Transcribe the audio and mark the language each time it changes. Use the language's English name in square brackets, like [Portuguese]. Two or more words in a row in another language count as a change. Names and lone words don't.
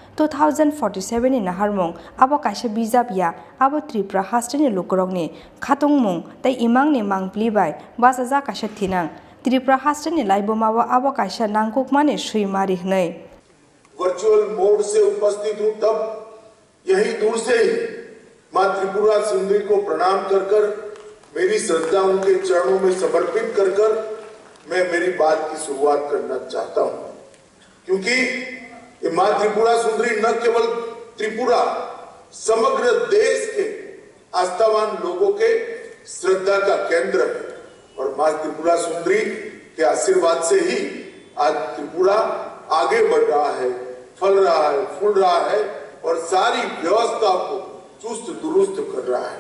[Kok Borok] 2047 ni naharmung abo kaisa bijap ya abo Tripura hasteni lukurokni khatungmung tei imangni mangplibai basaja kaisa thinang Tripura hasteni laibomao abo kaisa nangkukmani suimari hnei [English] virtual mode [Hindi] से उपस्थित हूं तब यही दूर से ही मां त्रिपुरा सुंदरी को प्रणाम कर कर मेरी श्रद्धा उनके चरणों में समर्पित कर कर मैं मेरी बात की शुरुआत करना चाहता हूं क्योंकि ये मां त्रिपुरा सुंदरी न केवल त्रिपुरा समग्र देश के आस्थावान लोगों के श्रद्धा का केंद्र है और मां त्रिपुरा सुंदरी के आशीर्वाद से ही आज त्रिपुरा आगे बढ़ रहा है, फल रहा है, फूल रहा है और सारी व्यवस्था को चुस्त दुरुस्त कर रहा है।